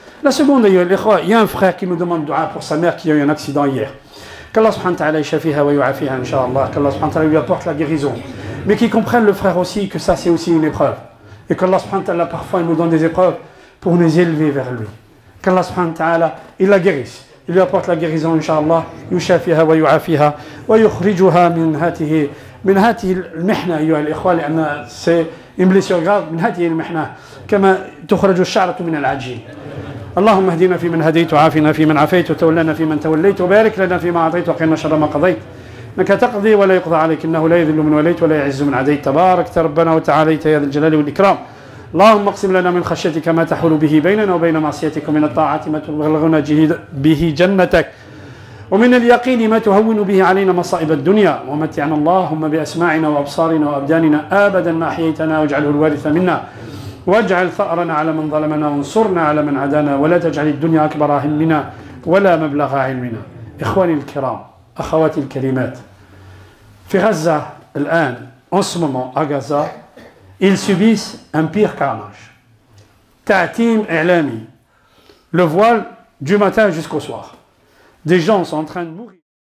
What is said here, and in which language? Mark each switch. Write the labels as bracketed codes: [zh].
[fr] La seconde, il y a un frère qui nous demande dua pour sa mère qui a eu un accident hier. Qu'Allah subhanahu wa ta'ala [ar] yashafiha wa yu'afiha, [fr] incha'Allah. Qu'Allah subhanahu wa ta'ala lui apporte la guérison. Mais qui comprenne le frère aussi que ça, c'est aussi une épreuve. Et qu'Allah subhanahu wa ta'ala, parfois, il nous donne des épreuves pour nous élever vers lui. Qu'Allah subhanahu wa ta'ala, il la guérisse. Il lui apporte la guérison, incha'Allah. [ar] Yushafiha wa yu'afiha wa yukhrijuha من هذه المحنة أيها الإخوة لأن [fr] c'est une blessure grave [ar] من هذه المحنة كما تخرج الشعرة من العجين. اللهم اهدنا فيمن هديت وعافنا فيمن عافيت وتولنا فيمن توليت وبارك لنا فيما أعطيت وقنا شر ما قضيت إنك تقضي ولا يقضى عليك إنه لا يذل من وليت ولا يعز من عديت تباركت ربنا وتعاليت يا ذا الجلال والإكرام. اللهم اقسم لنا من خشيتك ما تحول به بيننا وبين معصيتك ومن الطاعة ما تبلغنا به جنتك ومن اليقين ما تهون به علينا مصائب الدنيا ومتعنا اللهم بأسماعنا وأبصارنا وأبداننا أبدا ما أحييتنا واجعله الوارث منا واجعل ثأرنا على من ظلمنا وانصرنا على من عادانا ولا تجعل الدنيا أكبر همنا ولا مبلغ علمنا. إخواني الكرام أخواتي الكريمات في غزة الآن [fr] en ce moment à Gaza ils subissent un pire carnage. [ar] Ta'tim i'lami, [fr] le voile du matin jusqu'au soir. Des gens sont en train de mourir.